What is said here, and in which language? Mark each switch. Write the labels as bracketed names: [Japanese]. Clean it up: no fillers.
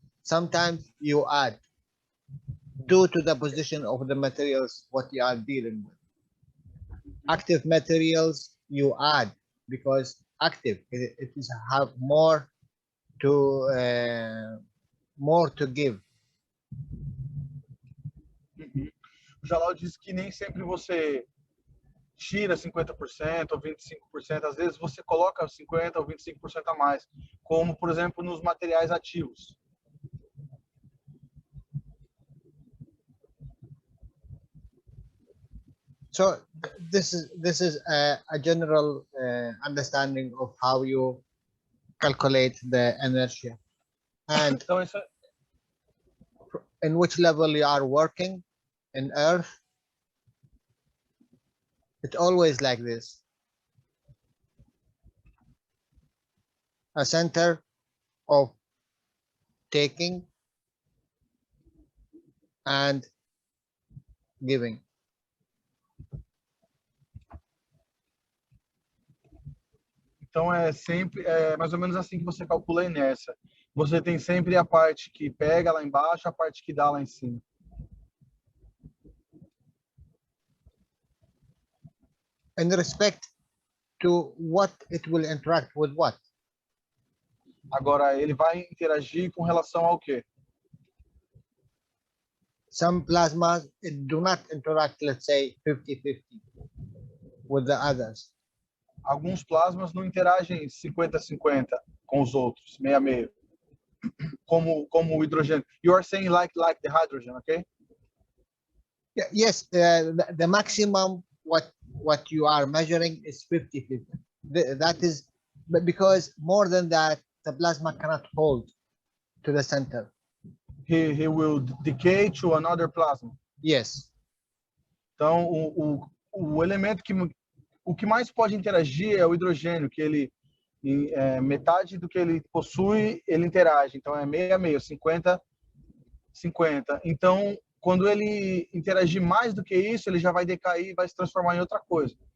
[English] Sometimes you add, due to the position of the materials what you are dealing with. Active materials you add, because active it is have more to give. [Portuguese] O Jalal disse que nem sempre você tira 50% ou 25%, às vezes você coloca 50% ou 25% a mais, como, por exemplo, nos materiais ativos. [English] So this is a general understanding of how you calculate the inertia, and [Portuguese] Então, isso é, [English] in which level you are working in Earth. It's always like this. A center of taking and giving. [Portuguese] então é sempre, é mais ou menos assim que você calcula a inércia. Você tem sempre a parte que pega lá embaixo, a parte que dá lá em cima. [English] In respect to what it will interact with what? [Portuguese] Agora, ele vai interagir com relação ao quê? [English] Some plasmas do not interact, let's say 50-50 with the others. [Portuguese] Alguns plasmas não interagem 50-50 com os outros, meio a meio. Como o hidrogênio. [English] You are saying like the hydrogen, okay? Yeah, yes, the maximum what you are measuring is 50-50. That is, but because more than that, the plasma cannot hold to the center. He will decay to another plasma. Yes. [Portuguese] Então, o elemento o que mais pode interagir é o hidrogênio, que ele metade do que ele possui, ele interage. Então, é meio a meio, 50-50. Então, quando ele interagir mais do que isso, ele já vai decair e vai se transformar em outra coisa.